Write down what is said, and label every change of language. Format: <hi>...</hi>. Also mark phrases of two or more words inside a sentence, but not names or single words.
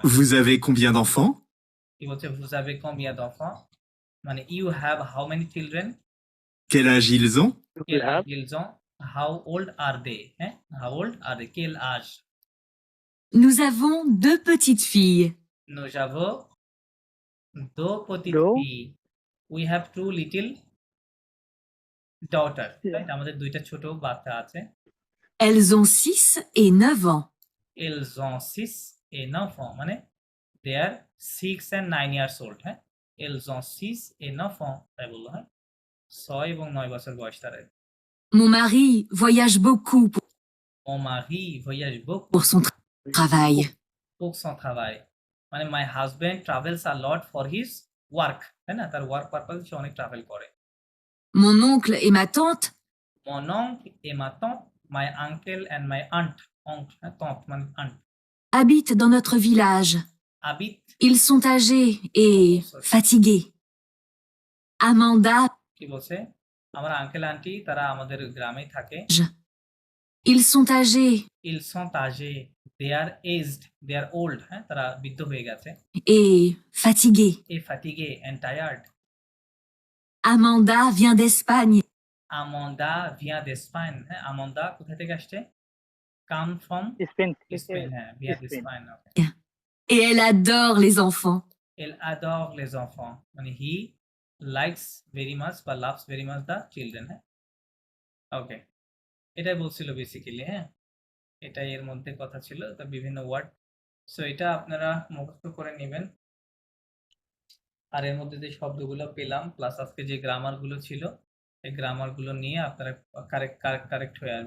<fr>Vous avez combien d'enfants?</fr> <bn>কি বলছে?</bn> <fr>vous avez combien d'enfants</fr> <en>মানে you have how many children,</en> <fr>Quel âge ils ont? quel âge ils ont,</fr> <en>how old are they, হ্যাঁ, how old are they,</en> <fr>quel âge. Nous avons 2 petites filles. nous avons deux petites Deux. filles,</fr> <en>we have 2 little daughter, Yeah. right?</en> <bn>আমাদের দুইটা ছোট বাচ্চা আছে।</bn> <fr>Elles ont 6 et 9 ans. ils ont 6 et 9 ans</fr> <en>মানে they are 6 and 9 years old,</en> <bn>হ্যাঁ,</bn> <fr>ils ont 6 et 9 ans,</fr> <bn>তাই বললো, হ্যাঁ, 6 এবং 9 বছর বয়স তাদের।</bn> <fr>Mon mari voyage beaucoup mon mari voyage beaucoup pour son travail. pour son travail</fr> <en>মানে my husband travels a lot for his work,</en> <bn>তাই না? তার</bn> <en>work purpose</en> <bn>সে অনেক ট্রাভেল করে।</bn> <fr>Mon oncle et ma tante mon oncle et ma tante,</fr> <en>my uncle and my aunt,</en> <fr>oncle, tante মানে aunt, habitent dans notre village. habitent Ils sont âgés et fatigués. Amanda,</fr> <bn>কি বলছে? আমার</bn> <en>uncle aunty</en> <bn>তারা আমাদের গ্রামেই থাকে।</bn> <fr>ils sont âgés Ils sont âgés,</fr> <en>they are aged, they are old,</en> <bn>হ্যাঁ? তারা বৃদ্ধ হয়ে গেছে।</bn> <fr>et fatigués. Et fatigué</fr> <en>and tired.</en> <fr>Amanda vient d'Espagne Amanda vient d'Espagne,</fr> <bn>হ্যাঁ? Amanda কোথা থেকে আসছে?</bn> <en>Come from</en> <bn>স্পেন থেকে Spain, হ্যাঁ,</bn> <fr>via Spain. d'Espagne, okay. et elle adore les enfants. Elle adore les enfants,</fr> <en>মানে he likes very much বা loves very much the children,</en> <bn>হ্যাঁ? ওকে, এটাই বলছিল বেসিক্যালি, হ্যাঁ? এটাই এর মধ্যে কথা ছিল, তো বিভিন্ন ওয়ার্ড। সো এটা আপনারা মুখস্থ করে নেবেন। আর এর মধ্যে যে শব্দগুলো পেলাম প্লাস আজকে যে গ্রামারগুলো ছিল, এই গ্রামারগুলো নিয়ে আপনারা কারেক্ট হয়ে আসবেন।</bn>